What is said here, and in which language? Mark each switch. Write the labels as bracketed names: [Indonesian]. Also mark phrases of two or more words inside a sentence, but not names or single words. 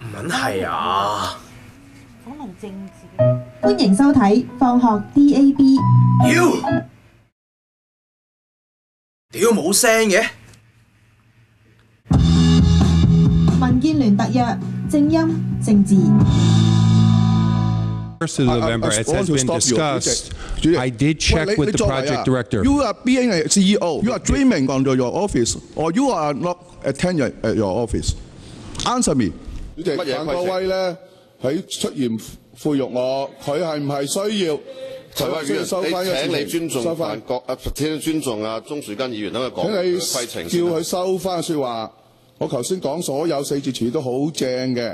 [Cantonese] 唔撚係啊！訪問政治。歡迎收睇放學 DAB。屌冇聲嘅。民建聯特約正音政治。 [English] 1st of November, as has been discussed, I did check with the project director. You are being a CEO. You are dreaming on your office, or you are not attending at your office. Answer me. [Cantonese] 主席，范國威咧喺出言侮辱我，佢係唔係需要？陳慧員，請你尊重范國請尊重鍾樹根議員等佢講嘅規程。請你叫佢收翻説話。我頭先講所有4字詞都好正嘅。